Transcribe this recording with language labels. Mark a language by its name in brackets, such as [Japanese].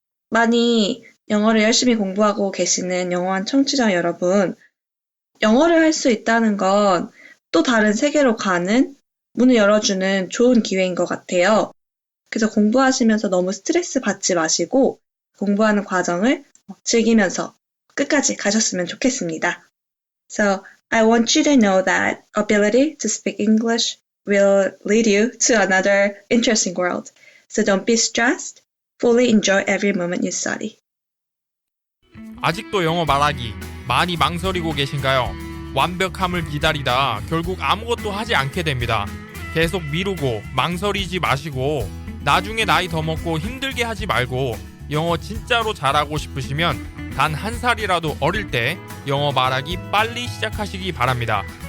[Korean] 많이 영어를 열심히 공부하고 계시는 영어한 청취자 여러분, 영어를 할 수 있다는 건 또 다른 세계로 가는 문을 열어주는 좋은 기회인 것 같아요. 그래서 공부하시면서 너무 스트레스 받지 마시고 공부하는 과정을 즐기면서 끝까지 가셨으면 좋겠습니다. [English] So, I want you to know that ability to speak English will lead you to another interesting world. So don't be stressed. Fully enjoy every moment you study. [Korean] 아직도 영어 말하기 많이 망설이고 계신가요? 완벽함을 기다리다 결국 아무것도 하지 않게 됩니다. 계속 미루고 망설이지 마시고 나중에 나이 더 먹고 힘들게 하지 말고 영어 진짜로 잘하고 싶으시면 단 한 살이라도 어릴 때 영어 말하기 빨리 시작하시기 바랍니다.